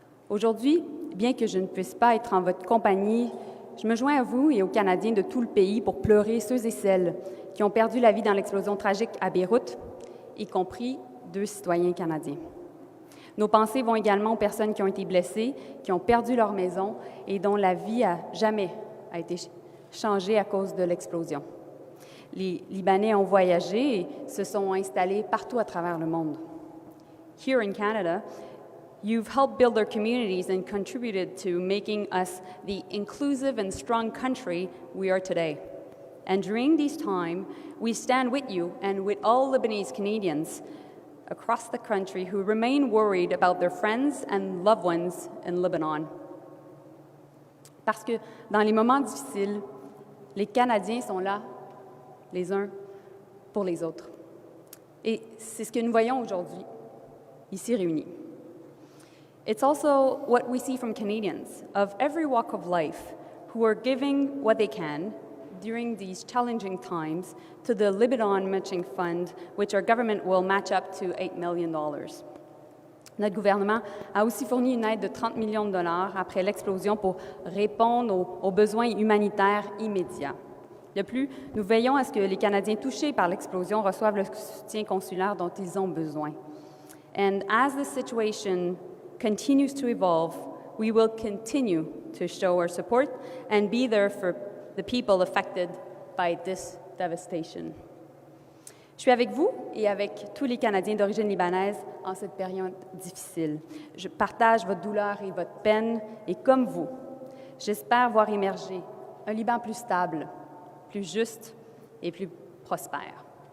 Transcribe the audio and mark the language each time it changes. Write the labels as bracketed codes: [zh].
[fr] Aujourd'hui, bien que je ne puisse pas être en votre compagnie, je me joins à vous et aux Canadiens de tout le pays pour pleurer ceux et celles qui ont perdu la vie dans l'explosion tragique à Beyrouth, y compris 2 citoyens canadiens. Nos pensées vont également aux personnes qui ont été blessées, qui ont perdu leur maison et dont la vie a été changée à cause de l'explosion. Les Libanais ont voyagé et se sont installés partout à travers le monde. [en] Here in Canada, you've helped build their communities and contributed to making us the inclusive and strong country we are today. And during this time, we stand with you and with all Lebanese Canadians across the country who remain worried about their friends and loved ones in Lebanon. [fr] Parce que dans les moments difficiles, les Canadiens sont là, les uns pour les autres. Et c'est ce que nous voyons aujourd'hui, ici réunis. [en] It's also what we see from Canadians of every walk of life who are giving what they can during these challenging times to the Lebanon Matching Fund, which our government will match up to $8 million. [fr] Notre gouvernement a aussi fourni une aide de 30 millions de dollars après l'explosion pour répondre aux besoins humanitaires immédiats. De plus, nous veillons à ce que les Canadiens touchés par l'explosion reçoivent le soutien consulaire dont ils ont besoin. [en] And as the situation continues to evolve, we will continue to show our support and be there for the people affected by this devastation. [fr] Je suis avec vous et avec tous les Canadiens d'origine libanaise en cette période difficile. Je partage votre douleur et votre peine, et comme vous, j'espère voir émerger un Liban plus stable, plus juste et plus prospère.